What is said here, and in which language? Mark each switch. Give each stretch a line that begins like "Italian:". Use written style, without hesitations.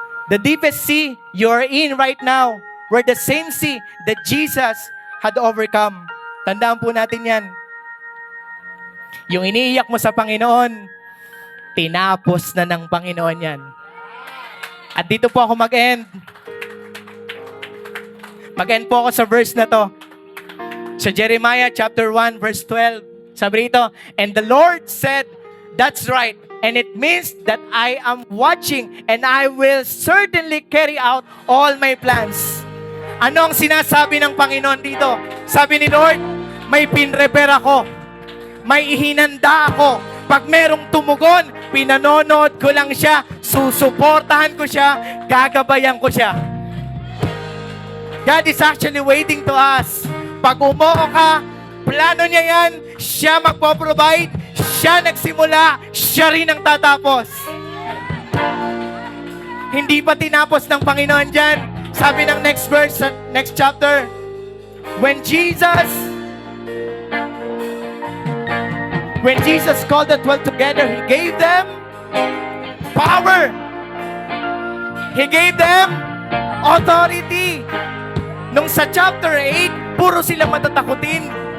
English: The deepest sea you're in right now were the same sea that Jesus had overcome.
Filipino: Tandaan po natin yan. Yung iniiyak mo sa Panginoon, tinapos na ng Panginoon yan. At dito po ako mag-end. Mag-end po ako sa verse na to. Sa Jeremiah chapter 1 verse 12. Sabi rito,
English: and the Lord said, that's right. And it means that I am watching and I will certainly carry out all my plans.
Filipino: Ano ang sinasabi ng Panginoon dito? Sabi ni Lord, may pinrepair ako. May ihinanda ako. Pag merong tumugon, pinanonood ko lang siya, susuportahan ko siya, gagabayan ko siya.
English: God is actually waiting to us.
Filipino: Pag umuo ka, plano niya yan, siya magpo-provide, siya nagsimula, siya rin ang tatapos. Hindi pa tinapos ng Panginoon dyan. Sabi ng
English: next verse, next chapter, when Jesus called the 12 together, He gave them power. He gave them authority.
Filipino: Nung sa chapter 8, puro sila matatakutin.